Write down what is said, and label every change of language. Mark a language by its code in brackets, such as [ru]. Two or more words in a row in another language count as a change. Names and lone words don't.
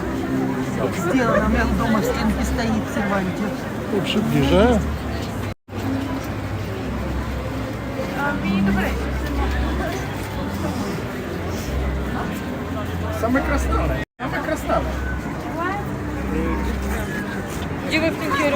[ru] Сделано, у меня дома в стенке стоит в серванте. [pl] Tu przybliżę. Same krasnale. Same krasnale. Gdzie wy w tym kierunku?